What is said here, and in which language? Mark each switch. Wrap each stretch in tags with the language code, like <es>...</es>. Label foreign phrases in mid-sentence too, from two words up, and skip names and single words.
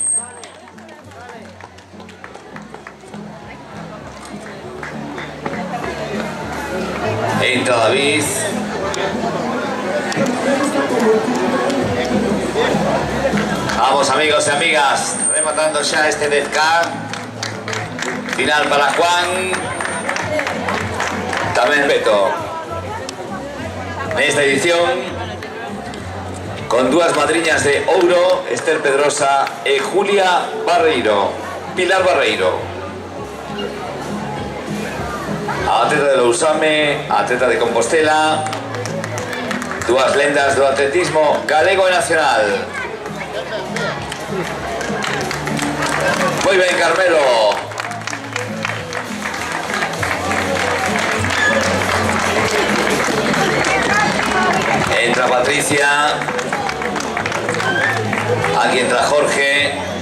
<es>Entra David. Vamos amigos y amigas, rematando ya este 10K. Final para Juan. También Beto.</es> <gl>En esta edición, con dúas madriñas de ouro, Esther Pedrosa e Julia Barreiro. Pilar Barreiro. Atleta de Lousame, atleta de Compostela. Dúas lendas do atletismo galego e nacional.</gl> <es>Muy bien, Carmelo. Entra Patricia. Aquí entra Jorge.</es>